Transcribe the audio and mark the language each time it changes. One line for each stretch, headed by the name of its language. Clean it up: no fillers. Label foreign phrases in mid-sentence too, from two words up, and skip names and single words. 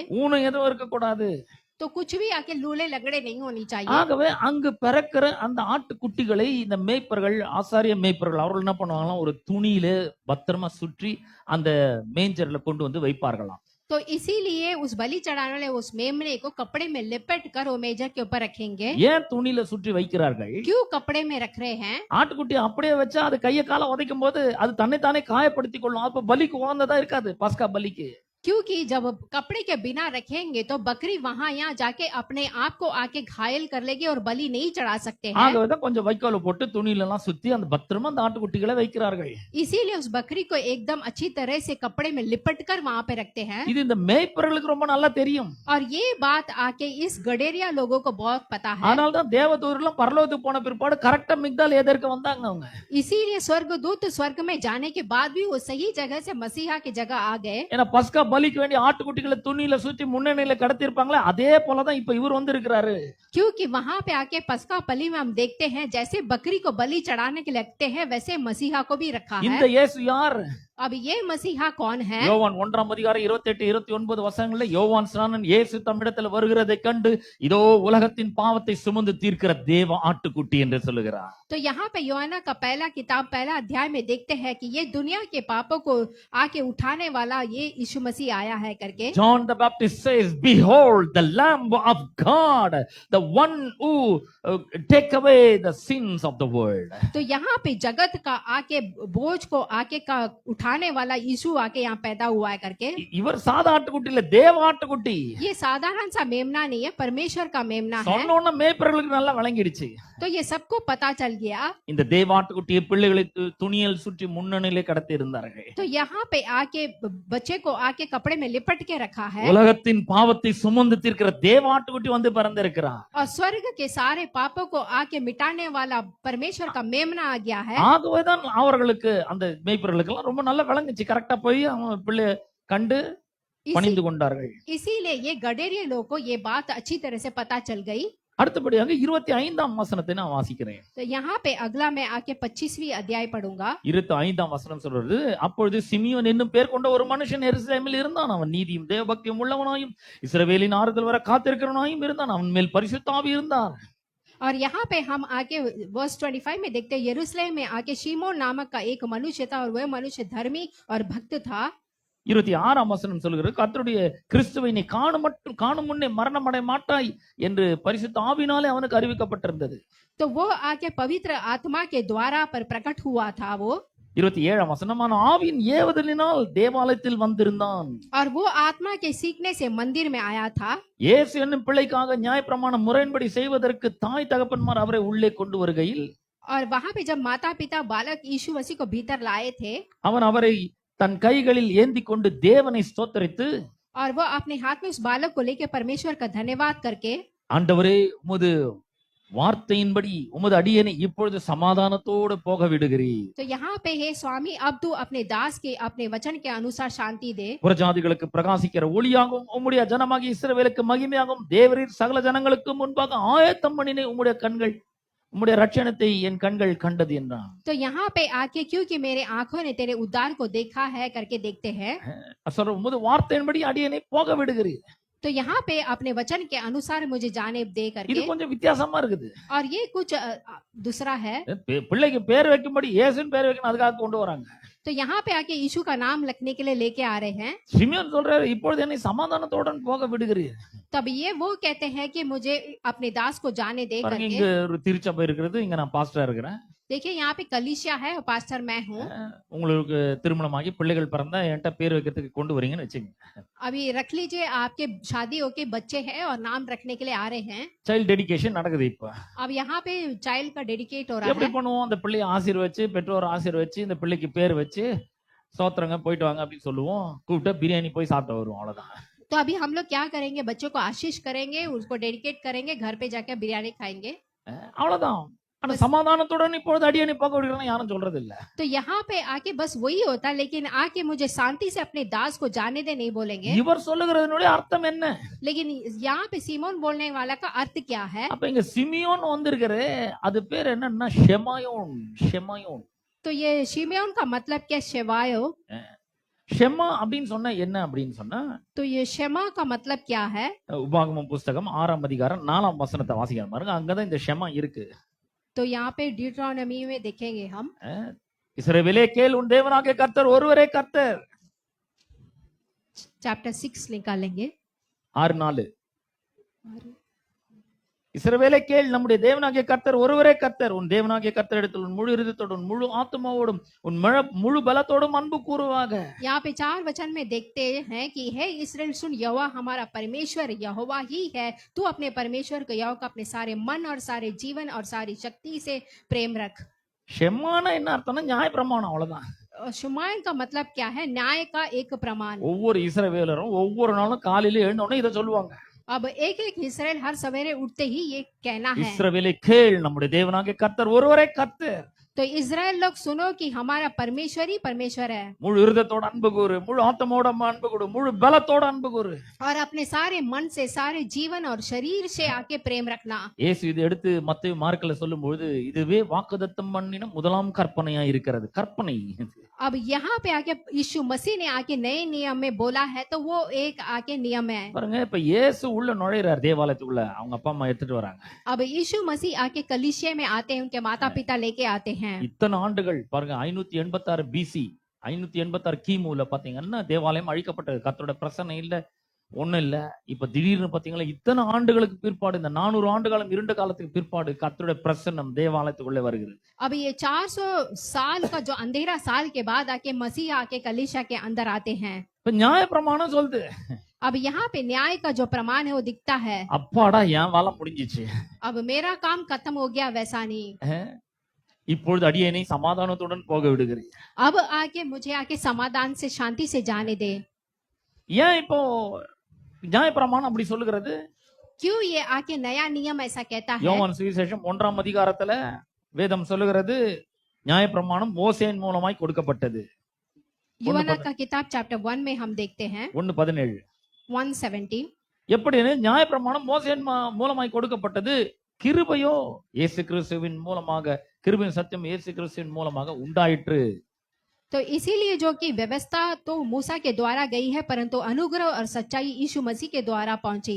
Tamil: ஊனம் எதுவும் இருக்கக்கூடாது.
Hindi: तो कुछ भी आके लूले लगड़े नहीं होनी चाहिए।
Tamil: ஆகவே அங்கு பிறக்கிற அந்த ஆட்டுக்குட்டிகளை இந்த மேய்ப்பர்கள், ஆசாரிய மேய்ப்பர்கள் அவர்கள் என்ன பண்ணுவாங்களாம், ஒரு துணியில பத்திரமா சுற்றி அந்த மேஞ்சர்ல கொண்டு வந்து வைப்பார்களாம்.
Hindi: तो इसीलिए उस बलि चढ़ाने वाले उस मेमने को कपड़े में लिपट कर वो मेजर के ऊपर रखेंगे।
Tamil: ஏன் துணியில சுற்றி வைக்கிறார்கள்?
Hindi: क्यों कपड़े में रख रहे हैं?
Tamil: ஆட்டுக்குட்டி அப்படியே வச்சா அது கையை காலை உதைக்கும் போது அது தன்னைத்தானே காயப்படுத்திக் கொள்ளும். அப்ப பலிக்கு உகந்ததா இருக்காது, பஸ்கா பலிக்கு.
Hindi: क्योंकि जब कपड़े के बिना रखेंगे तो बकरी वहां यहाँ जाके अपने आप को आके घायल कर लेगी और बलि नहीं चढ़ा सकते हैं।
Tamil: ஆகவேதான் கொஞ்சம் வைக்கோல போட்டு துணியில எல்லாம் சுத்தி அந்த பத்திரமா அந்த ஆட்டுக்குட்டிகளை வைக்கிறார்கள்.
Hindi: इसीलिए उस बकरी को एकदम अच्छी तरह से कपड़े में लिपट कर वहां पे रखते हैं।
Tamil: இது இந்த மேய்ப்பர்களுக்கு ரொம்ப நல்லா தெரியும்.
Hindi: और ये बात आके इस गडेरिया लोगों को बहुत पता है।
Tamil: அதனால தான் தேவதூதர்கள் பரலோகத்துக்கு போன பிற்பாடு கரெக்டா மிக்தால் ஏதேருக்கு வந்தாங்க அவங்க.
Hindi: इसीलिए स्वर्गदूत स्वर्ग में जाने के बाद भी वो सही जगह से मसीहा की जगह आ गए।
Tamil: ஏன்னா பஸ்கா பலிக்கு வேண்டிய ஆட்டுக்குட்டிகளை துணியில சுற்றி முன்னணியில கடத்தி இருப்பாங்களே, அதே போலதான் இப்ப இவர் வந்து இருக்கிறாரு.
Hindi: क्योंकि वहां पे आके पस्का बलि में हम देखते हैं जैसे बकरी को बलि चढ़ाने के लगते हैं, वैसे मसीहा को भी रखा
Tamil: இந்த
Hindi: है।
Tamil: இயேசு யார்?
Hindi: अब ये मसीहा कौन है?
Tamil: யோவான் 1ஆம் அதிகாரம் 28-29 வசனங்கள்ல யோவான் ஸ்நானன் இயேசு தம்மிடத்தில் வருகிறதை கண்டு, இதோ உலகத்தின் பாவத்தை சுமந்து தீர்க்கிற தேவ ஆட்டுக்குட்டி என்று சொல்லுகிறார்.
Hindi: तो यहाँ पे योहाना का पहला किताब पहला अध्याय में देखते हैं कि ये दुनिया के पापों को आके उठाने वाला ये यीशु मसीह आया है करके।
English: John the Baptist says, behold the lamb of God, the one who take away the sins of the world.
Hindi: तो यहाँ पे जगत का आके बोझ को आके का उठाने वाला यीशु आके यहाँ पैदा हुआ है करके।
Tamil: இவர் சாதா ஆட்டுக்குட்டி இல்ல, தேவ ஆட்டுக்குட்டி.
Hindi: ये साधारण सा मेमना नहीं है, परमेश्वर का मेमना है।
Tamil: சொன்னோன்னு மேய்ப்பர்களுக்கு நல்லா விளங்கிடுச்சு.
Hindi: तो ये सबको पता चल गया।
Tamil: இந்த தேவ ஆட்டுக்குட்டியை பிள்ளைகளை துணியில் சுற்றி முன்னணியிலே கடத்தி இருந்தார்கள்.
Hindi: तो यहाँ पे आके बच्चे को आके कपड़े में लिपट के रखा है।
Tamil: உலகத்தின் பாவத்தை சுமந்து தீர்க்கிற தேவ ஆட்டுக்குட்டி வந்து பிறந்திருக்கிறார்.
Hindi: और स्वर्ग के सारे पापों को आके मिटाने वाला परमेश्वर का मेमना आ गया है।
Tamil: ஆகவேதான் அவர்களுக்கு அந்த மேய்ப்பர்களுக்கு எல்லாம் ரொம்ப நல்லா விளங்குச்சு. கரெக்டா போய் அவங்க பிள்ளை கண்டு பணிந்து கொண்டார்கள்.
Hindi: इसीलिए ये गडेरिया लोगों को ये बात अच्छी तरह से पता चल गई।
Tamil: அடுத்தபடியாக 25ஆம் வசனத்தை நான் வாசிக்கிறேன்.
Hindi: तो यहाँ पे अगला मैं आके 25वीं अध्याय पढ़ूंगा।
Tamil: 25ஆம் வசனம் சொல்றது, அப்பொழுது சிமியோன் என்னும் பேர் கொண்ட ஒரு மனுஷன் எருசலேமில் இருந்தான். அவன் நீதியும் தேவபக்தியும் உள்ளவனாயும் இஸ்ரவேலின் ஆறுதல் வர காத்திருக்கிறவனாயும் இருந்தான். அவன் மேல் பரிசுத்த ஆவி இருந்தார்.
Hindi: और यहाँ पे हम आके वर्स 25 में देखते हैं, यरूशलेम में आके शिमोन नामक का एक मनुष्य था और वह मनुष्य धर्मी और भक्त था।
Tamil: 26ஆம் வசனம் சொல்கிறது, கர்த்தருடைய கிறிஸ்துவை நீ காணும் முன்னே மரணம் அடைய மாட்டாய் என்று பரிசுத்த ஆவினாலே அவனுக்கு அறிவிக்கப்பட்டிருந்தது.
Hindi: तो वो आके पवित्र आत्मा के द्वारा पर प्रकट हुआ था वो।
Tamil: 27ஆம் வசனமான ஆவியின் ஏவுதலினால் தேவாலயத்தில் வந்திருந்தான்.
Hindi: और वो आत्मा के सीखने से मंदिर में आया था।
Tamil: இயேசு என்னும் பிள்ளைக்காக நியாயப்பிரமாணம் முறையின்படி செய்வதற்கு தாய் தகப்பன்மார் அவரை உள்ளே கொண்டு வருகையில்,
Hindi: और वहां पे जब माता पिता बालक यीशु मसीह को भीतर लाए थे,
Tamil: அவன் அவரை தன் கைகளில் ஏந்தி கொண்டு தேவனை ஸ்தோத்தரித்து,
Hindi: और वो अपने हाथ में उस बालक को लेके परमेश्वर का धन्यवाद करके,
Tamil: ஆண்டவரே உமது வார்த்தையின்படி உமது அடியேனை இப்பொழுது சமாதானத்தோடு போக விடுகிறீர்.
Hindi: तो यहाँ पे है स्वामी, अब तू अपने दास के अपने वचन के अनुसार शांति दे।
Tamil: புறஜாதிகளுக்கு பிரகாசிக்கிற ஒளியாகவும் உம்முடைய ஜனமாகிய இஸ்ரவேலுக்கு மகிமையாகவும் தேவரீர் சகல ஜனங்களுக்கு முன்பாக ஆயத்தம் பண்ணின உம்முடைய கண்கள் உம்முடைய ரட்சணத்தை என் கண்கள் கண்டது என்றான்.
Hindi: तो यहाँ पे आके क्योंकि मेरे आंखों ने तेरे उद्धार को देखा है करके देखते हैं।
Tamil: சொல்ற உமது வார்த்தையின்படி அடியேனை போக விடுகிறீர்.
Hindi: तो यहाँ पे अपने वचन के अनुसार मुझे जाने दे
Tamil: இது
Hindi: करके,
Tamil: கொஞ்சம் வித்தியாசமா இருக்குது.
Hindi: और ये कुछ दूसरा है।
Tamil: பிள்ளைக்கு பேர் வைக்கும்படி இயேசுன்னு பேர் வைக்கணும், அதுக்காக கொண்டு வராங்க.
Hindi: तो यहाँ पे आके यीशु का नाम लिखने के लिए लेके आ रहे हैं।
Tamil: சிமியோன் சொல்றாரு, இப்பொழுது என்னை சமாதானத்துடன் போக விடுகிறீர்.
Hindi: तब ये वो कहते हैं कि मुझे अपने दास को जाने दे
Tamil: பாருங்க,
Hindi: करके।
Tamil: இங்க ஒரு திருச்சபை இருக்கிறது, இங்க நான் பாஸ்டரா இருக்கிறேன்.
Hindi: देखिए यहाँ पे कलीसिया है और पास्टर मैं हूँ।
Tamil: உங்களுக்கு திருமணமாகி பிள்ளைகள் பிறந்தா என்கிட்ட பேர் வைக்கிறதுக்கு கொண்டு வரீங்கன்னு வச்சுங்க.
Hindi: अभी रख लीजिए, आपके शादी होके बच्चे हैं और नाम रखने के लिए आ रहे हैं।
English: child dedication
Tamil: நடக்குது இப்ப.
Hindi: अब यहाँ पे चाइल्ड का डेडिकेट हो रहा
Tamil: எப்படி
Hindi: है।
Tamil: பண்ணுவோம்? அந்த பிள்ளையை ஆசீர்வச்சு, பெற்றோர் ஆசீர்வச்சு, இந்த பிள்ளைக்கு பேர் வச்சு, சோத்திரங்க போயிட்டு வாங்க அப்படின்னு சொல்லுவோம். கூப்பிட்டா பிரியாணி போய் சாப்பிட்டு வருவோம், அவ்வளவுதான்.
Hindi: तो अभी हम लोग क्या करेंगे, बच्चों को आशीष करेंगे, उसको डेडिकेट करेंगे, घर पे जाके बिरयानी खाएंगे,
Tamil: அவ்வளவுதான். ஆனா சமாதானத்துடன் இப்பொழுது அடியேனை போக விடுகிறேன்னு யாரும் சொல்றது இல்ல.
Hindi: तो यहाँ पे आके बस वही होता, लेकिन आके मुझे शांति से अपने दास को जाने दे नहीं बोलेंगे।
Tamil: இவர் சொல்லுகிறதனுடைய அர்த்தம் என்ன?
Hindi: लेकिन यहाँ पे सीमोन बोलने वाला का अर्थ क्या है?
Tamil: அப்ப இங்க சிமியோன் வந்திருக்காரு, அது பேர் என்னன்னா ஷெமாயோன். ஷெமாயோன்
Hindi: तो ये शिमयोन का मतलब क्या? शेवायो।
Tamil: ஷெமா அப்படின்னு சொன்னா என்ன அப்படின்னு சொன்னா,
Hindi: तो ये शेमा का मतलब क्या है?
Tamil: உபாகமம் புஸ்தகம் 6ஆம் அதிகாரம் 4ஆம் வசனத்தை வாசிக்கலாம் பாருங்க, அங்கதான் இந்த ஷெமா இருக்கு.
Hindi: तो यहाँ पे ड्यूटरोनॉमी में देखेंगे हम।
Tamil: இஸ்ரவேலே கேள், உன் தேவனாகிய கர்த்தர் ஒருவரே கர்த்தர்.
Hindi: चैप्टर 6 निकालेंगे। 6:4.
Tamil: இஸ்ரவேலே கேள், நம்முடைய தேவனாகிய கர்த்தர் ஒருவரே கர்த்தர். உன் தேவனாகிய கர்த்தர் இடத்தில் உன் முழு இருதயத்தோடும் முழு ஆத்மாவோடும் உன் முழு பலத்தோடும் அன்பு கூறுவாக.
Hindi: यहाँ पे 4 वचन में देखते हैं कि हे इस्राएल सुन, यहोवा हमारा परमेश्वर यहोवा ही है। तू अपने परमेश्वर को यहोवा का अपने सारे मन और सारे जीवन और सारी शक्ति से प्रेम रख।
Tamil: ஷெமானா என்ன अर्थம்னா நியாய பிரமாணம், அவ்வளவுதான்.
Hindi: शुमायन का मतलब क्या है? न्याय का एक प्रमाण।
Tamil: ஒவ்வொரு இஸ்ரவேலரும் ஒவ்வொரு நாளும் காலையில எழுந்த உடனே இதை சொல்லுவாங்க.
Hindi: अब एक एक इस्राएल हर सवेरे उठते ही ये कहना है।
Tamil: இஸ்ரவேலே கேள், நம்முடைய தேவனாகிய கர்த்தர் ஒருவரே கர்த்தர்.
Hindi: तो इस्राएल लोग सुनो कि हमारा परमेश्वर ही परमेश्वर है।
Tamil: முழு இருதயத்தோட அன்பு கூறு, முழு ஆத்மாவோட அன்பு கூறு, முழு பலத்தோட அன்பு கூறு.
Hindi: और अपने सारे मन से, सारे जीवन और शरीर से आके प्रेम रखना।
Tamil: இயேசு இதை எடுத்து மத்தேயு மார்க்ல சொல்லும்போது, இதுவே வாக்குத்தத்தம் பண்ணின முதலாம் கற்பனையா இருக்கிறது. கற்பனை.
Hindi: अब यहाँ पे आके यीशु मसीह ने आके नए नियम में बोला है, तो वो एक आके नियम है।
Tamil: பாருங்க, இப்ப இயேசு உள்ள நுழையிறார் தேவாலயத்துக்குள்ள, அவங்க அப்பா அம்மா எடுத்துட்டு வராங்க.
Hindi: अब यीशु मसीह आके कलीसिया में आते हैं, उनके माता पिता लेके आते हैं।
Tamil: இத்தனை ஆண்டுகள் பாருங்க, 586 பிசி, 586 கிமுல பாத்தீங்கன்னா தேவாலயம் அழிக்கப்பட்டது. கர்த்தரோட பிரசன்னம் இல்ல, ஒண்ணும் இல்ல. இப்ப திடீர்னு பாத்தீங்களா, இத்தனை ஆண்டுகளுக்கு பிற்பாடு, இந்த 400 ஆண்டு காலம் இருண்ட காலத்துக்கு பிற்பாடு கர்த்தரோட பிரசன்னம் தேவாலயத்துக்குள்ள வருகிறது.
Hindi: अब ये 400 साल का जो अंधेरा साल के बाद आके मसीह आके कलीसिया के अंदर आते हैं।
Tamil: இப்ப நியாய பிரமாணம் சொல்லுது,
Hindi: अब यहाँ पे न्याय का जो प्रमाण है वो दिखता है।
Tamil: அப்பாடா என் வேலை முடிஞ்சிச்சு,
Hindi: अब मेरा काम खत्म हो गया, वैसा नहीं।
Tamil: இப்பொழுது அடியேனை சமாதானத்துடன் போக விடுகிறேன்.
Hindi: अब आके मुझे आके समाधान से, शांति से जाने दे।
Tamil: ஏன் இப்போ நியாய பிரமாணம் அப்படி சொல்லுகிறது?
Hindi: क्यों ये आके नया नियम ऐसा कहता है?
Tamil: யோவான் சுவிசேஷம் 1ஆம் அதிகாரத்துல வேதம் சொல்லுகிறது, நியாய பிரமாணம் மோசேயின் மூலமாய் கொடுக்கப்பட்டது.
Hindi: यूहन्ना का किताब चैप्टर 1 में हम देखते हैं 1:17. 1:17।
Tamil: எப்படின்னு நியாயப்பிரமாணம் மோசேயின் மூலமாய் கொடுக்கப்பட்டது, கிருபையோ இயேசு கிறிஸ்துவின் மூலமாக, கிருபையின் சத்தியம் இயேசு கிறிஸ்துவின் மூலமாக உண்டாயிற்று.
Hindi: तो इसीलिए जो कि व्यवस्था तो मूसा के द्वारा गई है, परंतु अनुग्रह और सच्चाई यीशु मसीह के द्वारा पहुंची।